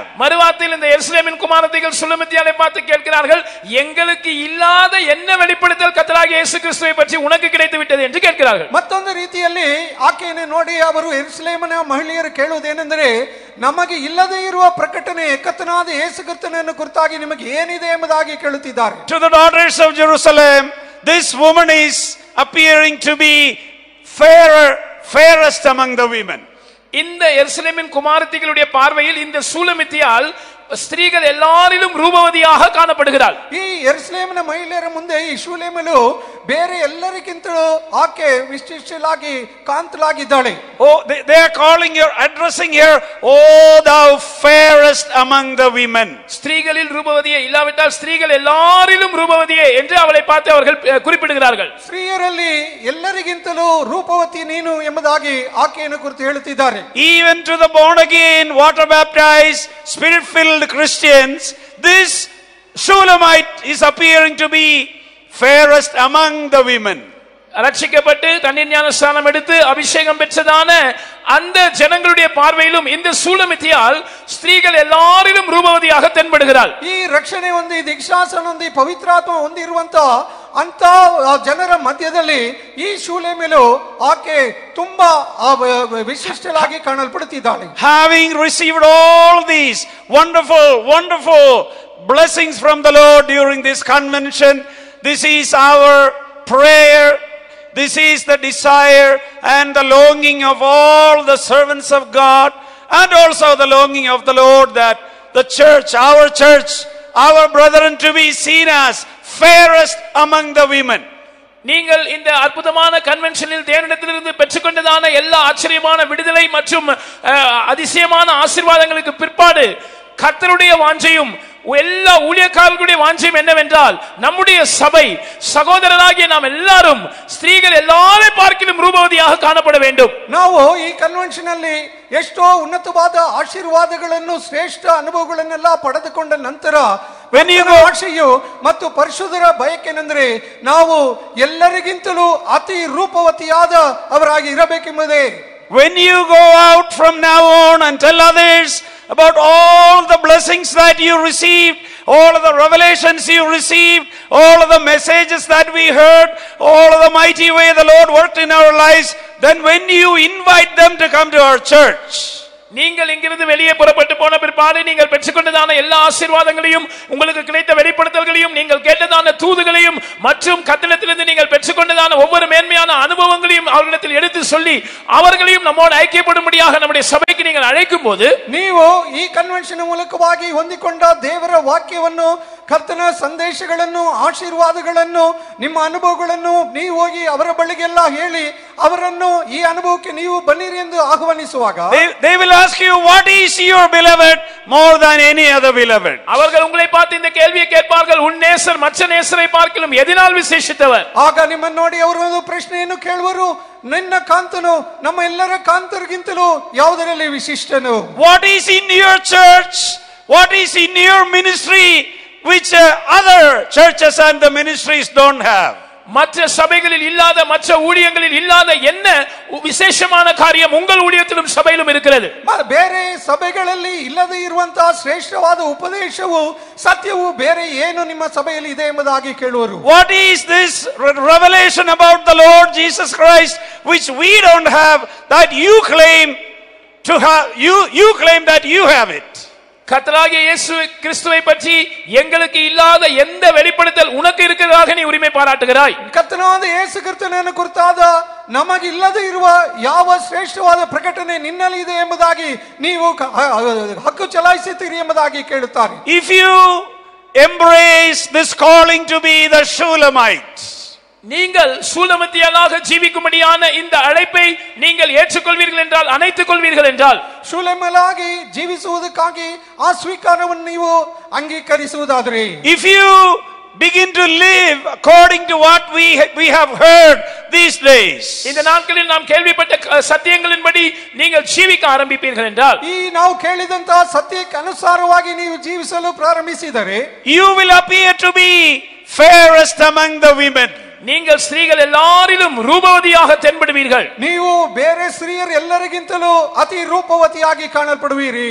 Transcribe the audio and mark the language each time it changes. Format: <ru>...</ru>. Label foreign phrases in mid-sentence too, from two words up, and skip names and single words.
<ta>மறுவார்த்தையில் இந்த எருசலேமின் குமாரத்திகள் சுலமித்தியாலை பார்த்து கேட்கிறார்கள், எங்களுக்கு இல்லாத என்ன வெளிப்படுத்தல் கர்த்தராகிய இயேசு கிறிஸ்துவை பற்றி உனக்கு கிடைத்து விட்டது என்று கேட்கிறார்கள்.</ta> <kn>ಮತ್ತೊಂದು ರೀತಿಯಲ್ಲಿ ಆಕೆಯನ್ನು ನೋಡಿ ಅವರು ಯೆರೂಸಲೇಮಿನ ಮಹಿಳೆಯರು ಕೇಳುವುದೇನೆಂದರೆ, ನಮಗೆ ಇಲ್ಲದೇ ಇರುವ ಪ್ರಕಟಣೆ ಕರ್ತನಾದ ಯೇಸು ಕ್ರಿಸ್ತನನ್ನು ಕುರಿತಾಗಿ ನಿಮಗೆ ಏನಿದೆ ಎಂಬುದಾಗಿ ಕೇಳುತ್ತಿದ್ದಾರೆ.</kn> <en>To the daughters of Jerusalem, this woman is appearing to be fairest among the women.</en> <ta>இந்த எருசலேமின் குமாரத்திகளுடைய பார்வையில் இந்த சூலமித்தியால் ஸ்திரீகள் எல்லாரிலும் ரூபவதியாக காணப்படுகிறாள்.</ta> <kn>ಈ ಯೆರೂಸಲೇಮಿನ ಮಹಿಳೆಯರ ಮುಂದೆ ಈ ಶೂಲೇಮಳು ಬೇರೆ ಎಲ್ಲರಿಗಿಂತಲೂ ಆಕೆ ವಿಶಿಷ್ಟಳಾಗಿ ಕಾಂತಳಾಗಿದ್ದಾಳೆ.</kn> <en>Oh, they are calling her, addressing her, oh thou fairest among the women.</en> <ta>ஸ்திரீகளில் ரூபவதியே, இல்லாவிட்டால் ஸ்திரீகள் எல்லாரிலும் ரூபவதியே என்று அவளை பார்த்து அவர்கள் குறிப்பிடுகிறார்கள்.</ta> <kn>ಸ್ತ್ರೀಯರಲ್ಲಿ ಎಲ್ಲರಿಗಿಂತಲೂ ರೂಪವತಿ ನೀನು ಎಂಬುದಾಗಿ ಆಕೆಯನ್ನು ಕುರಿತು ಹೇಳುತ್ತಿದ್ದಾರೆ.</kn> <en>Even to the born again, water baptized, spirit filled Christians, this Shulamite is appearing to be fairest among the women.</en> <ta>ரட்சிக்கப்பட்டு தண்ணீர் ஞானஸ்நானம் எடுத்து அபிஷேகம் பெற்றதான அந்த ஜனங்களுடைய பார்வையிலும் இந்த சூலமித்தியால் ஸ்திரீகள் எல்லாரிலும் ரூபவதியாக தென்படுகிறாள்.</ta> <kn>ಈ ರಕ್ಷಣೆ ಹೊಂದಿ ದೀಕ್ಷಾಸನ ಹೊಂದಿ ಪವಿತ್ರಾತ್ಮ ಹೊಂದಿರುವಂತ ಅಂತ ಜನರ ಮಧ್ಯದಲ್ಲಿ ಈ ಶೂಲೇಮಳು ಆಕೆ ತುಂಬಾ ವಿಶಿಷ್ಟಳಾಗಿ ಕಾಣಲ್ಪಡುತ್ತಿದ್ದಾಳೆ.</kn> <en>Having received all these wonderful blessings from the Lord during this convention, this is our prayer, this is the desire and the longing of all the servants of God, and also the longing of the Lord, that the church, our brethren, to be seen as fairest among the women.</en> <ta>நீங்கள் இந்த அற்புதமான கன்வென்ஷனில் தேவனிடத்திலிருந்து பெற்றுக்கொண்டதான எல்லா ஆச்சரியமான விடுதலை மற்றும் அதிசயமான ஆசீர்வாதங்களுக்கு பிற்பாடு கர்த்தருடைய வாஞ்சையும் எல்லா ஊழியக்காரர்களுடைய வாஞ்சையும் என்னவென்றால், நம்முடைய சபை சகோதரராகிய நாம் எல்லாரும் ஸ்திரீகள் எல்லாரை பார்க்கிலும் ரூபவதியாக காணப்பட வேண்டும்.</ta> <kn>ನಾವು ಈ ಕನ್ವೆನ್ಷನ್ ಅಲ್ಲಿ ಎಷ್ಟೋ ಉನ್ನತವಾದ ಆಶೀರ್ವಾದಗಳನ್ನು ಶ್ರೇಷ್ಠ ಅನುಭವಗಳನ್ನೆಲ್ಲ ಪಡೆದುಕೊಂಡ ನಂತರ ಆಶೆಯು ಮತ್ತು ಪರಿಶುದ್ಧರ ಬಯಕೆನೆಂದರೆ ನಾವು ಎಲ್ಲರಿಗಿಂತಲೂ ಅತಿ ರೂಪವತಿಯಾದ ಅವರಾಗಿ ಇರಬೇಕೆಂಬುದೇ.</kn> <en>When you go out from now on and tell others about all the blessings that you received, all of the revelations you received, all of the messages that we heard, all of the mighty way the Lord worked in our lives, then when you invite them to come to our church,</en> <ta>நீங்கள் இங்கிருந்து வெளியே புறப்பட்டு போன பிற்பாடு நீங்கள் பெற்றுக்கொண்டதான எல்லா ஆசீர்வாதங்களையும், உங்களுக்கு கிடைத்த வெளிப்படுத்தல்களையும், நீங்கள் கேட்டதான தூதுகளையும் மற்றும் கர்த்தரிடத்திலிருந்து நீங்கள் பெற்றுக்கொண்டதான ஒவ்வொரு மேன்மையான அனுபவங்களையும் அவர்களிடத்தில் எடுத்து சொல்லி அவர்களையும் நம்மோடு ஐக்கியப்படும்படியாக நம்முடைய சபைக்கு நீங்கள் அழைக்கும் போது,</ta> <kn>ನೀವು ಈ ಕನ್ವೆನ್ಷನ್ ಮೂಲಕವಾಗಿ ಹೊಂದಿಕೊಂಡ ದೇವರ ವಾಕ್ಯವನ್ನು, ಕರ್ತನ ಸಂದೇಶಗಳನ್ನು, ಆಶೀರ್ವಾದಗಳನ್ನು, ನಿಮ್ಮ ಅನುಭವಗಳನ್ನು ನೀವು ಹೋಗಿ ಅವರ ಬಳಿಗೆಲ್ಲ ಹೇಳಿ ಅವರನ್ನು ಈ ಅನುಭವಕ್ಕೆ ನೀವು ಬನ್ನಿರಿ ಎಂದು ಆಹ್ವಾನಿಸುವಾಗ,</kn> <en>they will ask you, what is your beloved more than any other beloved?</en> <ta>அவர்கள் உங்களை பார்த்து இந்த கேள்வியை கேட்பார்கள், உன் நேசர் மற்ற நேசரை பார்க்கிலும் எதனால் விசேஷித்தவர்?</ta> <kn>ಆಗ ನಿಮ್ಮನ್ನು ನೋಡಿ ಅವರು ಒಂದು ಪ್ರಶ್ನೆಯನ್ನು ಕೇಳುವರು, ನಿನ್ನ ಕಾಂತನು ನಮ್ಮ ಎಲ್ಲರ ಕಾಂತರಿಗಿಂತಲೂ ಯಾವುದರಲ್ಲಿ ವಿಶಿಷ್ಟನು?</kn> <en>What is in your church, what is in your ministry which other churches and the ministries don't have?</en> <ta>மற்ற சபைகளில் இல்லாத, மற்ற ஊழியங்களில் இல்லாத என்ன விசேஷமான காரியம் உங்கள் ஊழியத்திலும் சபையிலும் இருக்கிறது?</ta> <kn>ಬೇರೆ ಸಭೆಗಳಲ್ಲಿ ಇಲ್ಲದೆ ಇರುವಂತಹ ಶ್ರೇಷ್ಠವಾದ ಉಪದೇಶವು, ಸತ್ಯವು ಬೇರೆ ಏನು ನಿಮ್ಮ ಸಭೆಯಲ್ಲಿ ಇದೆ ಎಂಬುದಾಗಿ ಕೇಳುವರು.</kn> <en>What is this revelation about the Lord Jesus Christ which we don't have, that you claim to have, you claim that you have it?</en> <ta>கர்த்தராகிய இயேசு கிறிஸ்துவை பற்றி எங்களுக்கு இல்லாத எந்த வெளிப்படுத்தல் உனக்கு இருக்கிறதாக நீ உரிமை பாராட்டுகிறாய்?</ta> <kn>ಕರ್ತನಾದ ಯೇಸು ಕ್ರಿಸ್ತನನ್ನು ಕುರಿತಾದ ನಮಗಿಲ್ಲದೆ ಇರುವ ಯಾವ ಶ್ರೇಷ್ಠವಾದ ಪ್ರಕಟಣೆ ನಿನ್ನಲ್ಲಿ ಇದೆ ಎಂಬುದಾಗಿ ನೀವು ಹಕ್ಕು ಚಲಾಯಿಸುತ್ತೀರಿ ಎಂಬುದಾಗಿ ಕೇಳುತ್ತಾರೆ.</kn> <en>If you embrace this calling to be the Shulamite,</en> <ta>நீங்கள் சூலமத்தியலாக ஜீவிக்கும்படியான இந்த அழைப்பை நீங்கள் ஏற்றுக்கொள்வீர்கள் என்றால், அணைத்துக் கொள்வீர்கள் என்றால்,</ta> <kn>ಶೂಲೇಮಲಾಗಿ ಜೀವಿಸುವುದಕ್ಕಾಗಿ ಆ ಸ್ವೀಕಾರವನ್ನು ನೀವು ಅಂಗೀಕರಿಸುವುದಾದರೆ,</kn> <en>if you begin to live according to what we have heard these days,</en> <ta>இந்த நாட்களில் நாம் கேள்விப்பட்ட சத்தியங்களின்படி நீங்கள் ஜீவிக்க ஆரம்பிப்பீர்கள் என்றால்,</ta> <kn>ಈ ನಾವು ಕೇಳಿದಂತಹ ಸತ್ಯಕ್ಕೆ ಅನುಸಾರವಾಗಿ ನೀವು ಜೀವಿಸಲು ಪ್ರಾರಂಭಿಸಿದರೆ,</kn> <en>you will appear to be fairest among the women.</en> <ta>நீங்கள் ஸ்திரீகள் எல்லாரிலும் ரூபவதியாக தென்படுவீர்கள்.</ta> <kn>ನೀವು ಬೇರೆ ಸ್ತ್ರೀಯರು ಎಲ್ಲರಿಗಿಂತಲೂ ಅತಿ ರೂಪವತಿಯಾಗಿ ಕಾಣಲ್ಪಡುವಿರಿ.</kn>